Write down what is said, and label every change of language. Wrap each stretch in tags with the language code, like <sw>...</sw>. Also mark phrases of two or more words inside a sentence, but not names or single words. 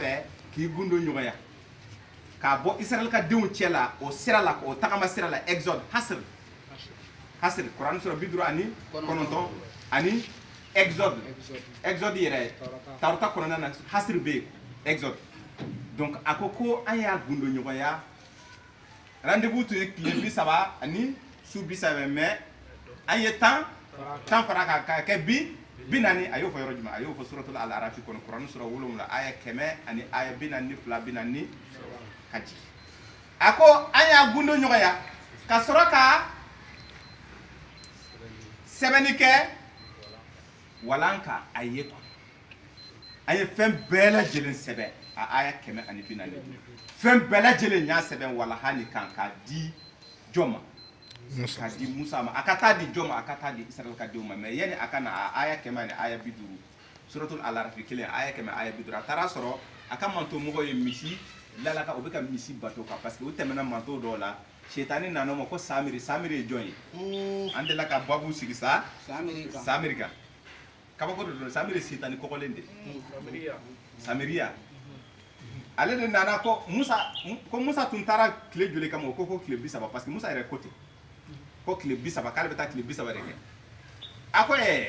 <bm>fɛ k'i gundo ɲɔgɔnya k'a bɔ Israël ka denw cɛ la o sira la o tagama sira la exode hasr kuran sura 59 ani exode yɛrɛ tarata kɔnɔna na hasr bɛ exode donc a ko an y'a gundo ɲɔgɔnya rendez-vous tun ye tile 30 ani su 30 mais an ye tan fara ka kɛ bi naani a y'o fɔ yɔrɔ jumɛn a y'o fɔ suratul al-arafi kɔnɔ kuran sura 7 aya 100 ani aya 42 ka jigin a ko an y'a gundo ɲɔgɔnya ka sɔrɔ ka sɛbɛnni kɛ walan ka a ye quoi an ye fɛn bɛɛ lajɛlen sɛbɛn a aya 140 fɛn bɛɛ lajɛlen y'a sɛbɛn walahani kan k'a di jɔn ma k'a di Musa ma a ka taa di jɔn ma a ka taa di Israël ka denw ma mais yani a ka na a aya 100 ni aya 50 suratul al-arafi 1 aya 100 aya 50 a taara sɔrɔ a ka mantomɔgɔ ye misi lalaka o bɛ ka misi bato kan</bm> <fr>parce que</fr> <bm>o tɛmɛna manto dɔw la shetani nana ma ko samiri ye jɔn ye an delila ka babu sigi sa samiri kan kabako de don samiri shetani kɔgɔlen de samiriya ale de nana ko Musa tun taara tile joli kama ko tile 30</bm> <fr>parce que</fr> <bm>Musa yɛrɛ ko ten ko tile 30 k'ale bɛ taa tile 30 de kɛ a ko</bm>